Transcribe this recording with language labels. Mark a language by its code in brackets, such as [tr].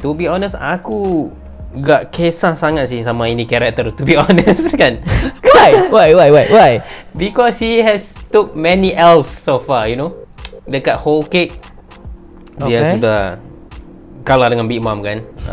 [en] To be honest, [ms] aku gak kisah sangat sih sama ini karakter. [en] To be honest kan. Why? Because he has took many L's so far, you know. [ms] Dekat Whole Cake dia sudah kalah dengan Big Mom kan.